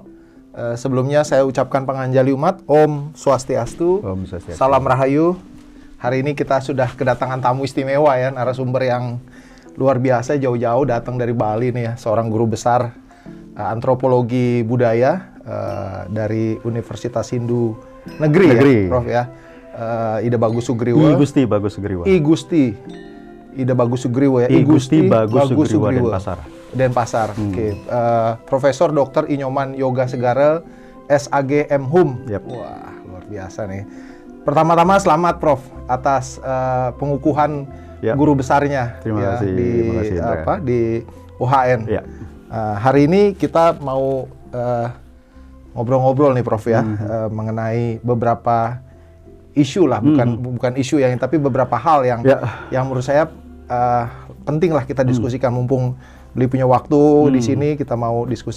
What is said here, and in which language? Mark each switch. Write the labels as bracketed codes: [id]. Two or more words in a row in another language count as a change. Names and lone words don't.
[id] Sebelumnya saya ucapkan panganjali umat, Om Swastiastu, Salam Rahayu. Hari ini kita sudah kedatangan tamu istimewa ya, narasumber yang luar biasa, jauh-jauh datang dari Bali nih ya, seorang guru besar antropologi budaya dari Universitas Hindu Negeri. Ya, Prof ya. Ida Bagus Sugriwa. I Gusti Ida Bagus Sugriwa ya. I Gusti Bagus Sugriwa Denpasar. Oke. Profesor Dr. Inyoman Yoga Segara, SAG M.Hum. Wah, luar biasa nih. Pertama-tama selamat Prof atas pengukuhan guru besarnya. Terima kasih di UHN. Hari ini kita mau ngobrol-ngobrol nih Prof ya, mengenai beberapa isu lah, bukan isu yang, tapi beberapa hal yang menurut saya penting lah kita diskusikan, mumpung beliau punya waktu di sini, kita mau diskusi.